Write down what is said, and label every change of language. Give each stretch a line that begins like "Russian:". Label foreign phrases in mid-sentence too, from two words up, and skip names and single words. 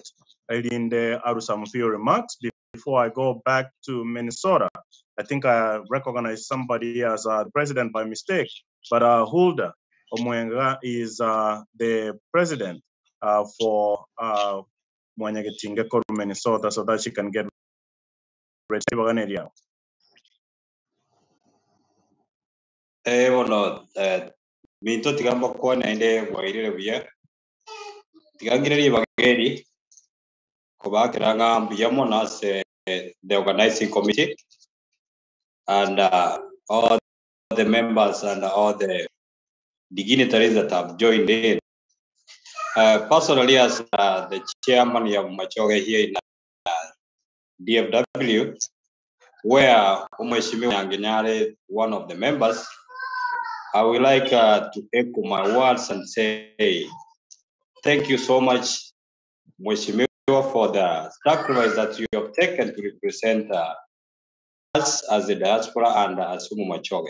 English: In the Arusamfio remarks, before I go back to Minnesota, I think I recognize somebody as the president by mistake, but Hulda Omwenga is the president for Mwanyagetinge, Minnesota, so that she can get ready.
Gusii: Minto tigamba kwa naende wairire bia tigangiriri bageri kubakiranga mbiyamo nas
English: the organizing committee and all the members and all the dignitaries that have joined in. Personally, as the chairman of Machoge here in DFW, where Mheshimiwa Nyangenya, one of the members, I would like to echo my words and say thank you so much, Mheshimiwa, for the sacrifice that you have taken to represent us as the diaspora and as Machoge.